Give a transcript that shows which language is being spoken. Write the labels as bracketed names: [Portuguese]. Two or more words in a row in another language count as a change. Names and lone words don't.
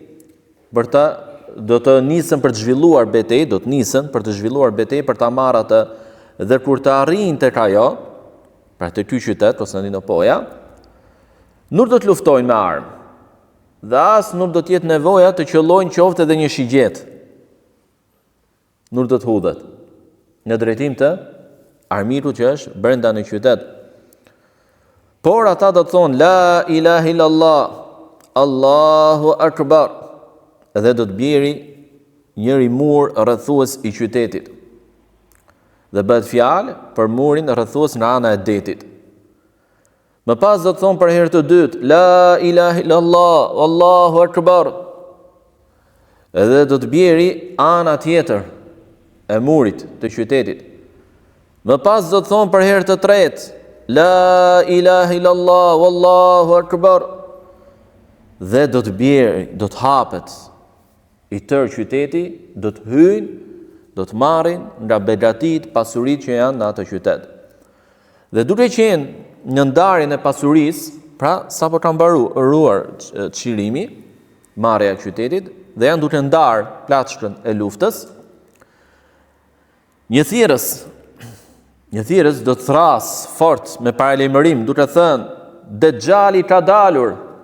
[Albanian] do të nisën për të zhvilluar betejë, për ta marrë atë, dhe kur të arrijnë tek ajo, pra te ky qytet Konstantinopoja, nuk do të luftojnë me armë. Dhe as nuk do të jetë nevoja të qëllojnë qoftë edhe një shigjet. Nuk do të hudhet në drejtim të armikut që është brenda në qytet. Por ata do të thonë [Arabic] لا إله إلا الله، الله أكبر, [Albanian] dhe do të bjeri njëri mur rrethues i qytetit. Dhe bëhet fjalë për murin rrethues nga ana e detit. Më pas do të thonë për herë të dytë [Arabic] لا إله إلا الله، الله أكبر, [Albanian] edhe do të bjeri ana tjetër e murit të qytetit. Më pas do të thonë për herë të tretë [Arabic] لا إله إلا الله، الله أكبر, [Albanian] dhe do të bjeri, do të hapet i tërë qyteti, do të hyjnë, do të marrin nga begatit, pasuritë që janë në atë qytet. Dhe duke qenë në ndarjen e pasurisë, pra sapo ka mbaruar çlirimi, marrja e qytetit, dhe janë duke ndarë plaçkën e luftës, një thirrës do të thras fort me paralajmërim, duke thënë Dejjali ka dalur.